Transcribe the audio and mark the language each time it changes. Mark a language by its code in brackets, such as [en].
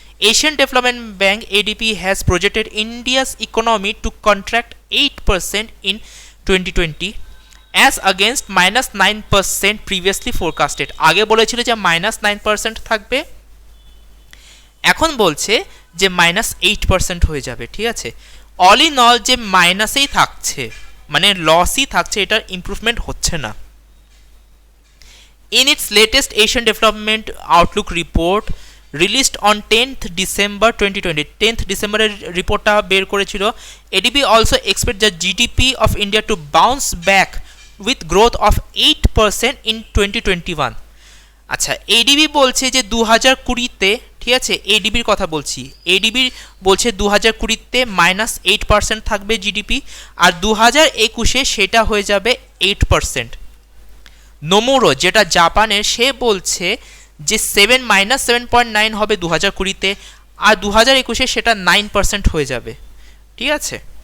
[en] Asian development bank ADB has projected India's economy to contract 8% in 2020 as against -9% previously forecasted. [bn] আগে বলেছিল যে -9% থাকবে, এখন বলছে যে -8% হয়ে যাবে, ঠিক আছে। [en] all in all [bn] যে মাইনাসেই থাকছে, মানে লসই থাকছে, এটার ইমপ্রুভমেন্ট হচ্ছে না। [en] In its latest Asian Development Outlook report released on 10th December 2020, [bn] 10th ডিসেম্বরের রিপোর্টটা বের করেছিল, [en] ADB also expect the GDP of India to bounce back with growth of 8% in 2021. [bn] আচ্ছা, ADB বলছে যে 2020-তে, ঠিক আছে, ADBর কথা বলছি, ADB বলছে 2020-তে -8% থাকবে জিডিপি, আর 2021-এ সেটা হয়ে যাবে 8%। নোমুরো যেটা জাপানের, সে বলছে যে 7.9 হবে 2020-তে, আর 2021-এ সেটা 9% হয়ে যাবে, ঠিক আছে।